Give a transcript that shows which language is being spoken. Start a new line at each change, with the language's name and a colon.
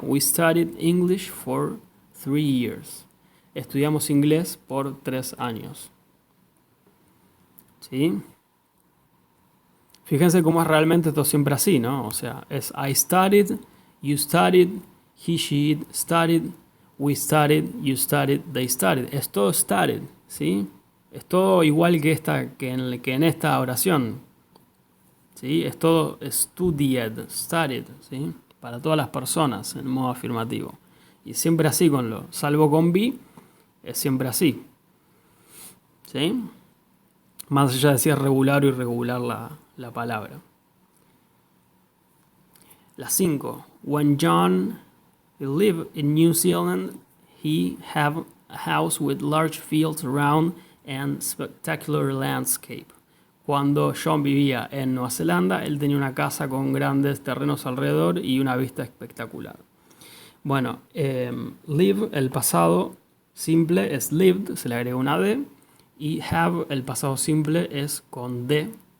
English: We studied English for 3 years.
Spanish: Estudiamos inglés por 3 años. ¿sí? Fíjense cómo es realmente esto siempre así, ¿no? O sea, es
English: I studied, you studied, he, she, it studied, we studied, you studied, they studied.
Spanish: Es todo studied, ¿sí? Es todo igual que en esta oración, ¿sí? Es todo studied, studied, ¿sí? Para todas las personas en modo afirmativo. Y siempre así salvo con be, es siempre así, ¿sí? Más allá de si es regular o irregular la palabra. La 5.
English: When John lived in New Zealand, he had a house with large fields around and spectacular landscape.
Spanish: Cuando John vivía en Nueva Zelanda, él tenía una casa con grandes terrenos alrededor y una vista espectacular. Bueno, live, el pasado simple es lived, se le agrega una D, y have, el pasado simple es con D.